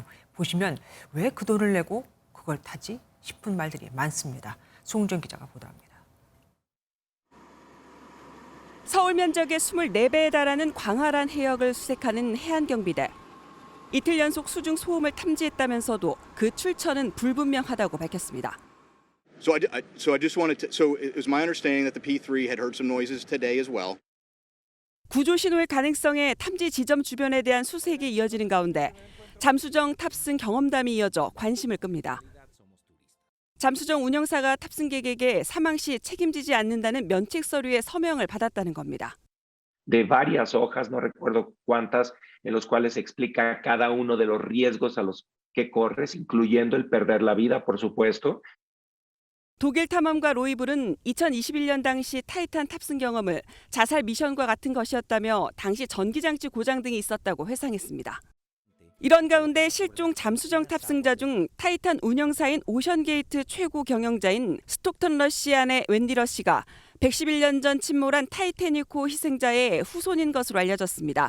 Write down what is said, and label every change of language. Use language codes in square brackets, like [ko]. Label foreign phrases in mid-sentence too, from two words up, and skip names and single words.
[ko] 보시면 왜 그 돈을 내고 그걸 타지 싶은 말들이 많습니다. 송정 기자가 보도합니다. 서울 면적의 24배에 달하는 광활한 해역을 수색하는 해안경비대. 이틀 연속 수중 소음을 탐지했다면서도 그 출처는 불분명하다고 밝혔습니다. [en] So I just wanted to. So it was my understanding that the P3 had heard some noises today as well. [ko] 구조 신호의 가능성에 탐지 지점 주변에 대한 수색이 이어지는 가운데 잠수정 탑승 경험담이 이어져 관심을 끕니다. 잠수정 운영사가 탑승객에게 사망 시 책임지지 않는다는 면책 서류의 서명을 받았다는 겁니다. [es] De varias hojas, no recuerdo cuántas, en los cuales explica cada uno de los riesgos a los que corres, incluyendo el perder la vida, por supuesto. [ko] 독일 탐험가 로이블은 2021년 당시 타이탄 탑승 경험을 자살 미션과 같은 것이었다며 당시 전기장치 고장 등이 있었다고 회상했습니다. 이런 가운데 실종 잠수정 탑승자 중 타이탄 운영사인 오션게이트 최고 경영자인 스톡턴 러시안의 웬디 러시가 111년 전 침몰한 타이타닉호 희생자의 후손인 것으로 알려졌습니다.